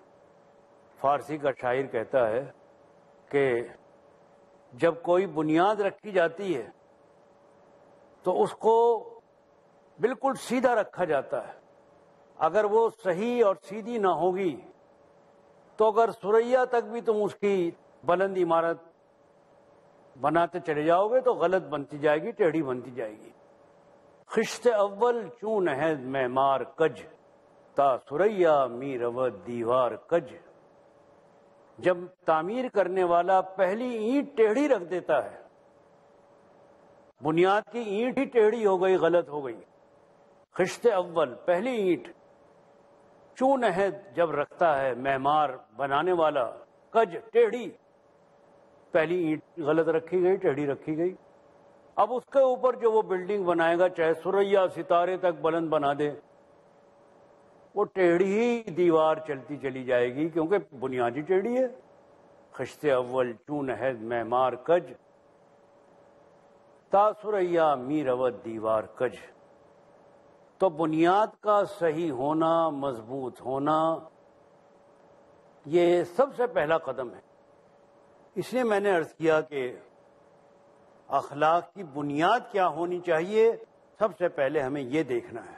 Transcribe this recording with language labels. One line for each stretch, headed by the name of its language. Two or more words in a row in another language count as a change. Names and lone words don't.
Urdu: فارسی کا شاعر کہتا ہے کہ جب کوئی بنیاد رکھی جاتی ہے تو اس کو بالکل سیدھا رکھا جاتا ہے۔ اگر وہ صحیح اور سیدھی نہ ہوگی تو اگر ثریا تک بھی تم اس کی بلند عمارت بناتے چلے جاؤ گے تو غلط بنتی جائے گی، ٹیڑھی بنتی جائے گی۔
Persian: خشت اول چون عہد معمار کج، تا ثریا می رود دیوار کج۔
Urdu: جب تعمیر کرنے والا پہلی اینٹ ٹیڑھی رکھ دیتا ہے، بنیاد کی اینٹ ہی ٹیڑھی ہو گئی، غلط ہو گئی۔
Persian: خشت اول
Urdu: پہلی اینٹ،
Persian: چون عہد
Urdu: جب رکھتا ہے معمار بنانے والا، کج ٹیڑھی، پہلی اینٹ غلط رکھی گئی، ٹیڑھی رکھی گئی۔ اب اس کے اوپر جو وہ بلڈنگ بنائے گا، چاہے ثریا ستارے تک بلند بنا دے، وہ ٹیڑھی ہی دیوار چلتی چلی جائے گی، کیونکہ بنیادی ٹیڑھی ہے۔
Persian: خشت اول چون عہد معمار کج، تا ثریا می رود دیوار کج۔
Urdu: تو بنیاد کا صحیح ہونا، مضبوط ہونا، یہ سب سے پہلا قدم ہے۔ اس لیے میں نے عرض کیا کہ اخلاق کی بنیاد کیا ہونی چاہیے، سب سے پہلے ہمیں یہ دیکھنا ہے۔